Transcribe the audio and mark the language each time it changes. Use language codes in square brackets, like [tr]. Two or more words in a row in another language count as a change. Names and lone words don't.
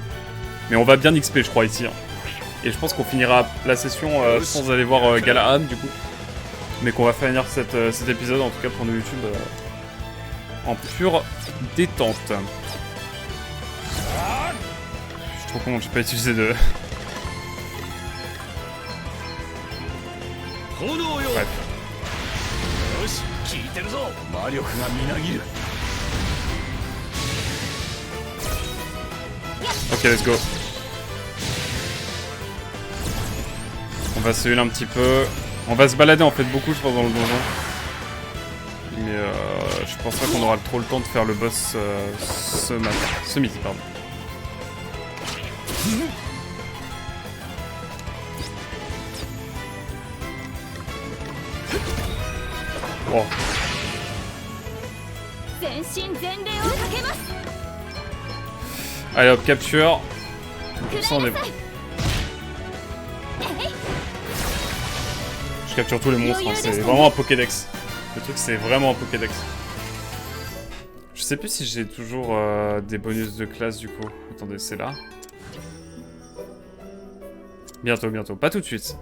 [fr] Mais on va bien XP, je crois, ici. Hein. Et je pense qu'on finira la session sans aller voir Galahad, du coup. Mais qu'on va finir cet épisode, en tout cas pour nos YouTube, en pure détente. Je suis trop con, j'ai pas utilisé de... [ja] 炎よ [fr] Bref. [ja] よし聞いてるぞ魔力がみなぎる [en] Ok, let's go. [fr] On va se heal un petit peu. On va se balader en fait beaucoup, je pense, dans le donjon. Mais je pense pas qu'on aura trop le temps de faire le boss ce midi, pardon. Oh. [ja] 全身全霊をかけます。 [fr] Allez hop, capture. [ja] く [fr] Ça, on [ja] ら [fr] est [ja] な [fr] bon. [ja] さい。 [fr] Je capture tous les monstres, hein. C'est vraiment un Pokédex. Le truc, c'est vraiment un Pokédex. Je sais plus si j'ai toujours des bonus de classe du coup. Attendez, c'est là. Bientôt, bientôt. Pas tout de suite.